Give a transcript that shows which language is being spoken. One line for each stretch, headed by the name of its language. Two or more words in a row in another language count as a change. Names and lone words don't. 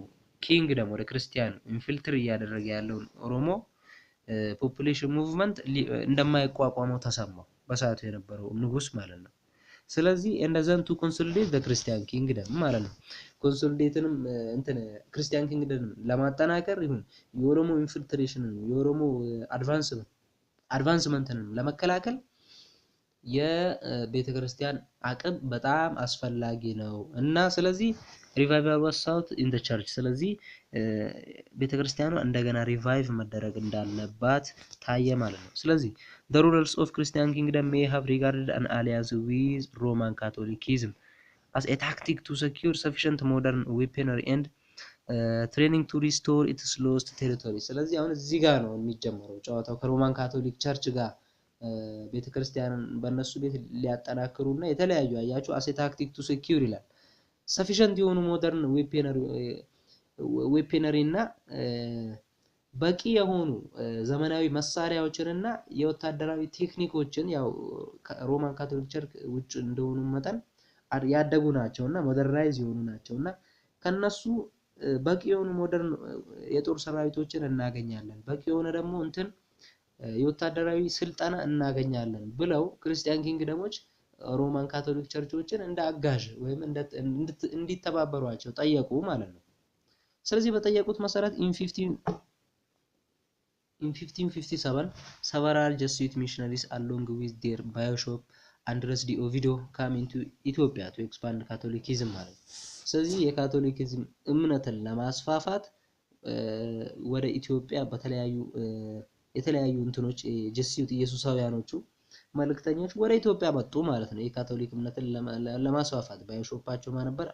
Amharic: ኪንግደም ወደ ክርስቲያን ኢንፊልትር ያደረገ ያለውን ኦሮሞ
English: population movement
Amharic: እንደማይቋቋመው ተሰማው በሰዓቱ የነበረው ንጉስ ማለት ነው ስለዚህ እንደዛን
English: to consolidate the Christian kingdom
Amharic: ማለት ነው ኮንሶሊዴትንም እንትን
English: Christian kingdom
Amharic: ለማጠናከር ይሁን የኦሮሞ ኢንፊልትሬሽንን የኦሮሞ አድቫንስመንትን ለመከላከል የቤተክርስቲያን አቅም በጣም አስፈላጊ ነው እና ስለዚህ
English: revival was sought in the church
Amharic: ስለዚህ ቤተክርስቲያኗ እንደገና ሪቫይቭ መደረግ እንዳለባት ታየ ማለት ነው። ስለዚህ
English: the rulers of Christian kingdom may have regarded an alliance with Roman Catholicism as a tactic to secure sufficient modern weaponry and training to restore its lost territory
Amharic: ስለዚህ አሁን እዚህ ጋር ነው የሚጀምረው ጨዋታው ከሮማን ካቶሊክ ቸርች ጋር ቤተክርስቲያንን በእነሱ ቤት ሊያጠናክሩና የተለያዩ አያችሁ
English: as a tactic to secure
Amharic: ይላል sufficient የሆኑ
English: modern weaponry
Amharic: እና በቂ የሆኑ ዘመናዊ መሳሪያዎችንና የወታደራዊ ቴክኒኮችን ያው ሮማን ካቶሊክ ቸርች ውጭ እንደሆኑ መጠን ያደጉ ናቸውና ሞደርናይዝ የሆኑ ናቸውና ከነሱ በቂ የሆኑ ሞደርን የጦር ሰራዊቶችን እናገኛለን በቂ የሆነ ደግሞ እንትን የወታደራዊ ስልጣና እናገኛለን ብለው ክርስቲያን ኪንግደሞች ሮማን ካቶሊክ ቸርቾችን እንደ አጋዥ ወይም እንዲተባበሯቸው ጠየቁ ማለት ነው። ስለዚህ በጠየቁት መሰረት in
English: 1557 several Jesuit missionaries along with their bishop Andres de Ovidio came into Ethiopia to expand Catholicism
Amharic: ማለት ነው። ስለዚህ የካቶሊክዝም እምነትን ለማስፋፋት ወደ ኢትዮጵያ የተለያዩ እንትኖች ጀሱት ኢየሱሳውያኖቹ መልእክተኞች ወደ ኢትዮጵያ መጡ ማለት ነው። የካቶሊክ እምነትን ለማስፋፋት ባይሾፓቸው ማን ነበር?